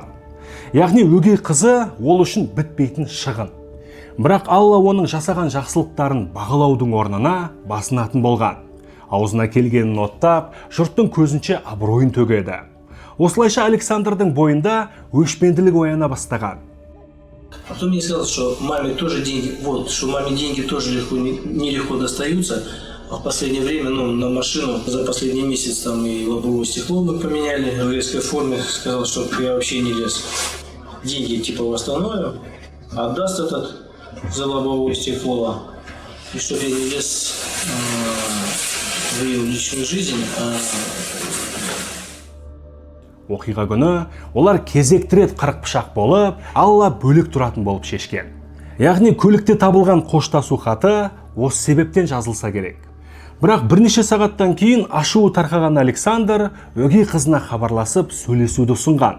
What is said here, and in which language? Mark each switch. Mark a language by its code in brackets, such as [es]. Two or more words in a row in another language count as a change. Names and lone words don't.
[kk] Яғни өгей қызы ол үшін бітпейтін шығын. Бірақ Алла оның жасаған жақсылықтарын бағалаудың орнына басынатын болған. Аузына келгенін оттап, жұрттың көзінше абыройын төгеді. Осылайша Александрдың бойында өшпенділік ояна бастаған. [ru] Потом мне сказал, что маме тоже деньги, что маме деньги тоже нелегко достаются. А в последнее время, на машину за последний месяц там и лобовое стекло мы поменяли в резкой форме. Сказал, что я вообще не лез. Деньги типа восстановим, отдаст этот за лобовое стекло. И чтобы я не лез в ее личную жизнь. [kk] Оқиға күні олар кезекті рет қырық пышақ болып, Алла бөлек тұратын болып шешкен. Яғни көлікте табылған қоштасу хаты осы себептен жазылса керек. Бірақ бірнеше сағаттан кейін ашуы тарқаған Александр өгей қызына хабарласып сөйлесуді ұсынған.